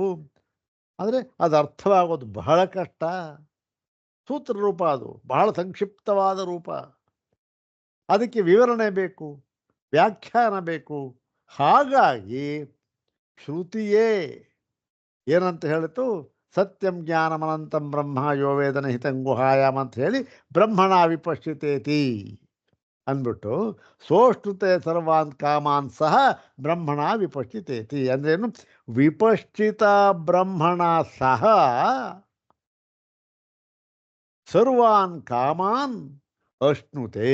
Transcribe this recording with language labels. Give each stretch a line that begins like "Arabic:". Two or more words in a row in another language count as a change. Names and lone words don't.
Kannada: ಆದರೆ ಅದು ಅರ್ಥವಾಗೋದು ಬಹಳ ಕಷ್ಟ. ಸೂತ್ರ ರೂಪ, ಅದು ಬಹಳ ಸಂಕ್ಷಿಪ್ತವಾದ ರೂಪ. ಅದಕ್ಕೆ ವಿವರಣೆ ಬೇಕು, ವ್ಯಾಖ್ಯಾನ ಬೇಕು. ಹಾಗಾಗಿ ಶ್ರುತಿಯೇ ಏನಂತ ಹೇಳಿತು?
Sanskrit: ಸತ್ಯಂ ಜ್ಞಾನಮನಂತಂ ಬ್ರಹ್ಮ ಯೋ ವೇದನ ಹಿತಂ ಗುಹಾಯಾಮ್
Kannada: ಅಂತ ಹೇಳಿ
Sanskrit: ಬ್ರಹ್ಮಣ ವಿಪಶ್ಚಿತೇತಿ ಅಂದ್ಬಿಟ್ಟು ಸೋಷ್ಟುತೆ ಸರ್ವಾನ್ ಕಾಮಾನ್ ಸಹ ಬ್ರಹ್ಮಣ ವಿಪಶ್ಚಿತೇತಿ ಅಂದ್ರೇನು? ವಿಪಶ್ಚಿತ ಬ್ರಹ್ಮಣ ಸಹ ಸರ್ವಾನ್ ಕಾಮಾನ್ ಅಶ್ನುತೆ.